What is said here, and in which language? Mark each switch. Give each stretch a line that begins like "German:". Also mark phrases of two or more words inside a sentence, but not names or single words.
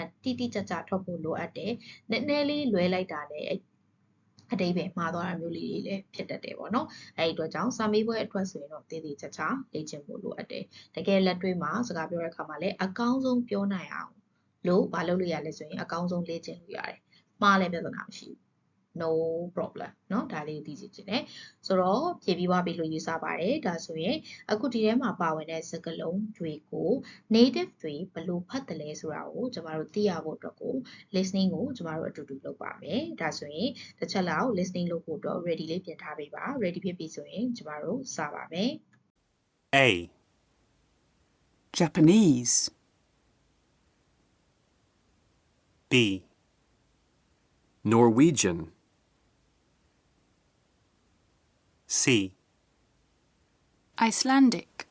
Burmese: တိတိကျကျထွက်ဖို့လိုအပ်တယ်နည်းနည်းလေးလွဲလိုက်တာနဲ့အတိတ်ပဲမှားသွားတာမျိုးလေးတွေလည်းဖြစ်တတ်တယ်ပေါ့နော်အဲ့ဒီအတွက်ကြောင့်စာမေးပွဲအတွက်ဆိုရင်တော့တည်တ ည်ချာချာလေ့ကျင့်ဖို့လိုအပ်တယ်တကယ်လက်တွေ့မှာစကားပြောတဲ့အခါမှာလည်းအကောင်းဆုံးပြောနိုင်အောင်လို့မလုပ်လို့ရလဲဆိုရင်အကော င်းဆုံးလေ့ကျင့်လို့ရတယ်မှားလည်းပြဿနာမရှိဘူး
English: no problem
Burmese: เนาะဒါလေးကိုသိစေချင်တယ်ဆိုတော့ဖြည့်ပြီးသွားပြီလို့ယူဆပါတယ်ဒါဆိုရင်အခုဒီထဲမှာပါဝင်တဲ့စကားလုံးတွေကို native တွေဘယ်လိုဖတ်တယ်လဲဆိုတာကိုကျမတို့သိရဖို့အတွက်ကို listening ကိုကျမတို့အတူတူလုပ်ပါမယ်ဒါဆိုရင်တစ်ချက်လောက် listening လုပ်ဖို့အတွက် ready လေးပြင်ထားပေးပါ ready ဖြစ်ပြီဆိုရင်ကျမတို့စပါမယ်
English: A. Japanese, B. Norwegian, C. Icelandic,